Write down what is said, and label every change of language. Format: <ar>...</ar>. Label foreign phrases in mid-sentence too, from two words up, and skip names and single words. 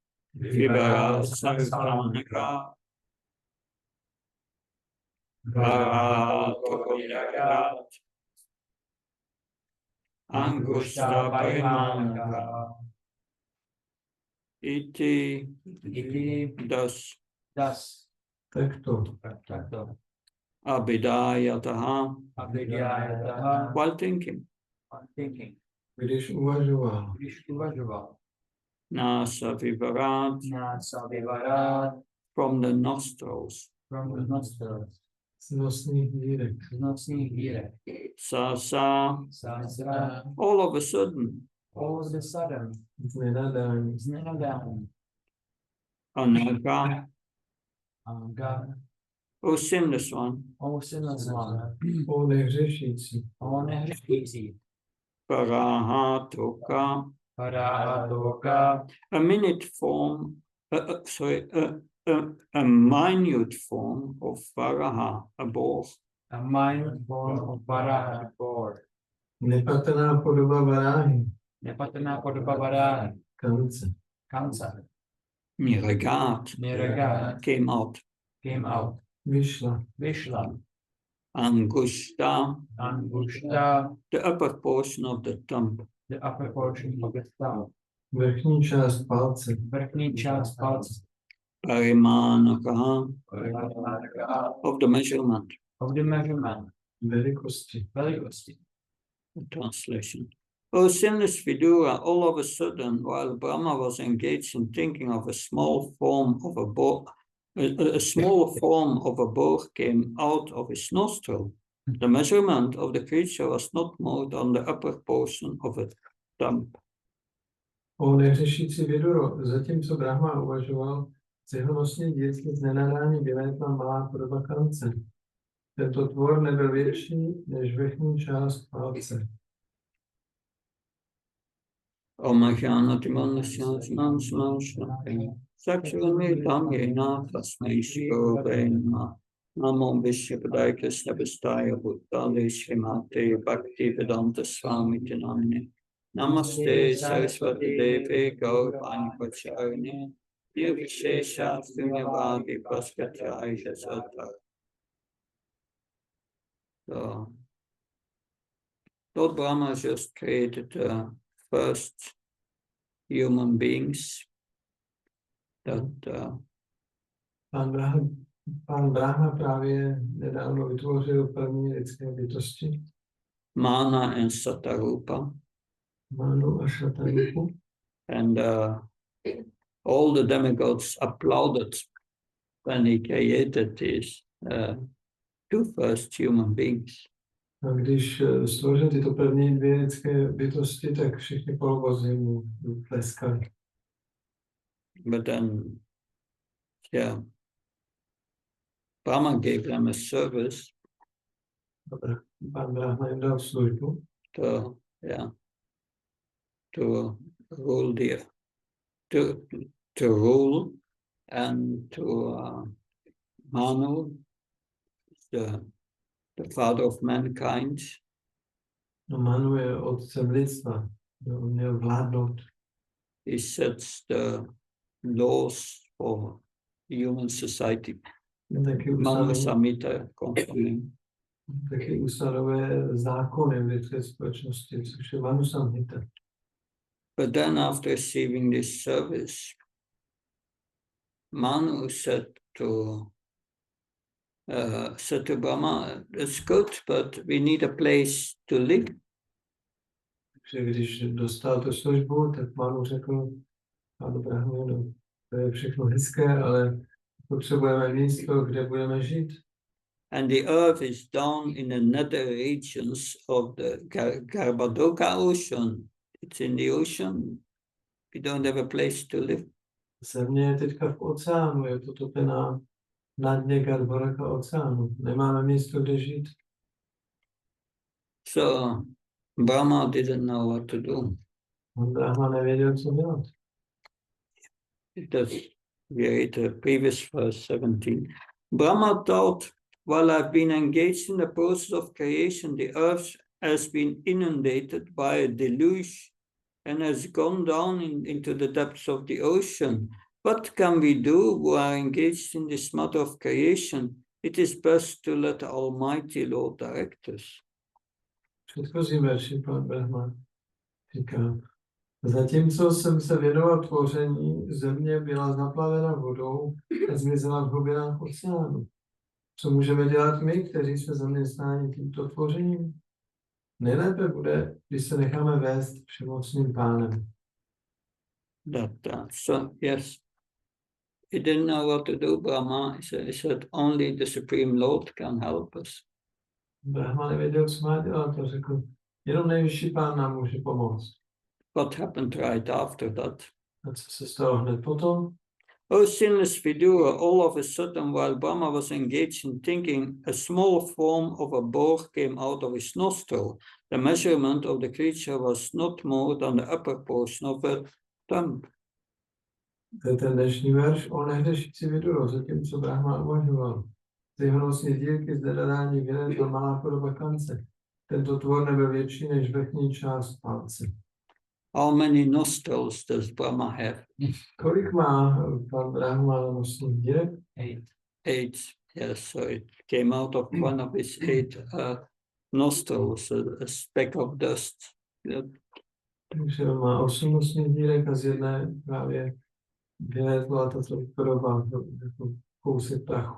<sa>Vibara Sarvanaka Varahadeva Angusta Parimanaka Iti Das Das.</sa> <cs>Takto. Takto.</cs> <sa>Abhidayataha Abhidyayataha.</sa> <en>while thinking. Thinking.</en> <cs>Když uvažoval. Když uvažoval.</cs> <sa>Nasa Vivarat Nasa vivarat.</sa> <en>from the nostrils. From the nostrils.</en> <cs>Z nosných dírek. Z nosných dírek.</cs> <sa>Sasa Sasra.</sa> <en>all of a sudden. All of a sudden.</en> <cs>Z nenadání. Z nenadání.</cs> <sa>Anaga. Anga.</sa> <en>O sinless one. O sinless one.</en> <cs>O nehřešící. O nehřešící.</cs> <sa>Varahatoka. Varahadeva.</sa> <en>A minute form, a minute form of Varaha, a boar. A mind form of Varaha board.</en> <cs>Nepatrná podoba varáhy. Nepatrná podoba Varahy. Kance. Kanca.</cs> <sa>Niragat Niragat.</sa> <en>came out. Came out.</en> <cs>Vyšla. Vyšla.</cs> <sa>Angushta, Angushta.</sa> <en>the upper portion of the thumb. The upper portion of the thumb.</en> <cs>Vrchní část palce. Vrchní část palce.</cs> <sa>Parimanaka Parimanaka.</sa> <en>of the measurement. Of the measurement.</en> <cs>Velikosti. Velikosti.</cs> <en>The translation. O sinless Vidura, all of a sudden, while Brahma was engaged in thinking of a small form of a boar, a small form of a boar came out of his nostril. The measurement of the creature was not more than the upper portion of a thumb.</en> <cs>O nehřešící Viduro, zatímco Brahma uvažoval, z jeho nosní dírky z nenadání vylétla malá podoba kance. Tento tvor nebyl větší než vrchní část palce.</cs> <sa>Namo Vishyapadaya Krishna Vistaya Bhuttale Srimate Bhakti Vedanta Swami Tinamne Namaste Saraswati Devi Gaurvani Pacharine Nirvishesha Sunyavadi Paskataya Sata.</sa> <en>So, Lord Brahma just created the first human beings that</en> <cs>Pán Brahma právě nedávno vytvořil první lidské bytosti.</cs> <en>Mana and Satarupa.</en> <cs>Manu a Šatarupu.</cs> <en>And all the demigods applauded when he created these two first human beings.</en> <cs>A když stvořil tyto první dvě lidské bytosti, tak všichni polovozy mu tleskali.</cs> <en>But then, yeah, Brahma gave them a service.</en> <cs>Pán Brahma jim dal službu.</cs> <en>To rule to rule and to Manu, the father of mankind.</en> <cs>No, Manu je otcem lidstva. On měl vládnout.</cs> <en>He sets the laws for human society. Manu Samhita confirming.</en> <cs>Taky ustanovuje zákony v lidské společnosti, což je Manu Samhita.</cs> <en>But then after receiving this service, Manu said to Brahma, it's good, but we need a place to live.</en> <cs>Takže když dostal tu službu, tak Manu řekl, Pánu Brahmu, no, to je všechno hezké, ale potřebujeme místo, kde budeme žít.</cs> <en>And the earth is down in the nether regions of the Garbhodoka ocean. It's in the ocean. We don't have a place to live.</en> <cs>Země je teďka v oceánu, je to topená na dně Garbhodoka oceánu. Nemáme místo, kde žít.</cs> <en>So Brahma didn't know what to do.</en> <cs>Brahma nevěděl, co dělat.</cs> <en>We read the previous verse 17. Brahma thought, while I've been engaged in the process of creation, the earth has been inundated by a deluge and has gone down into the depths of the ocean. What can we do who are engaged in this matter of creation? It is best to let the Almighty Lord direct us.</en> <cs>V předchozím verši pan Brahma říká, zatímco jsem se věnoval tvoření, země byla zaplavena vodou a zmizela v hlubinách oceánu. Co můžeme dělat my, kteří jsme zaměstnáni tímto tvořením? Nejlépe bude, když se necháme vést všemocným pánem.</cs> <en>So yes, he didn't know what to do, Brahma. He said only the Supreme Lord can help us.</en> <cs>Brahma nevěděl, co má dělat, a řekl, jenom nejvyšší pán nám může pomoct.</cs> <en>What happened right after that?</en> <cs>A co se stalo hned potom?</cs> <en>O sinless Vidura, all of a sudden, while Brahma was engaged in thinking, a small form of a boar came out of his nostril. The measurement of the creature was not more than the upper portion of a thumb.</en> <cs>To je ten dnešní verš o nehřešící Viduro, zatímco Brahma uvažoval. Z jeho nosní dílky z nedadání vylezla malá podoba kance. Tento tvor nebyl větší než vrchní část palce.</cs> <en>How many nostrils does Brahma have?</en> <cs>Kolik má pan Brahma na nosních dírek? 8. 8.</cs> <en>Yes, so it came out of one of his 8 nostrils, a speck of dust.</en> <cs>Takže on má 8 nosních dírek a z jedné právě vylezla tato podoba, jako kousek prachu.</cs>